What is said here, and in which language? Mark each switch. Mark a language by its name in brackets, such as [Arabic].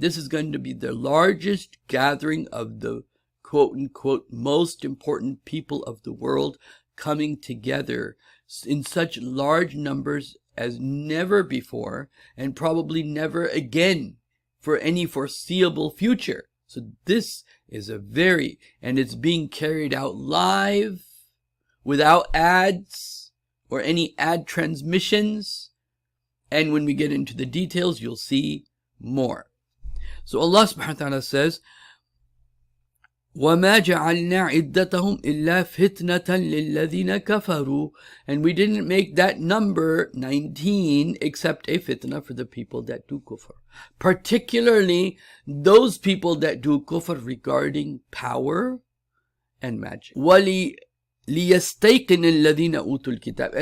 [English] This is going to be the largest gathering of the quote-unquote most important people of the world coming together in such large numbers as never before, and probably never again for any foreseeable future. So this is and it's being carried out live, without ads or any ad transmissions. And when we get into the details, you'll see more. So Allah subhanahu wa ta'ala says, [Arabic] وَمَا جَعَلْنَا عِدَّتَهُمْ إِلَّا فِتْنَةً لِلَّذِينَ كَفَرُوا. [English] And we didn't make that number 19 except a fitna for the people that do kufr. Particularly those people that do kufr regarding power and magic. [Arabic] وَلِيَسْتَيْقِنِ الَّذِينَ أُوتُوا الْكِتَابِ.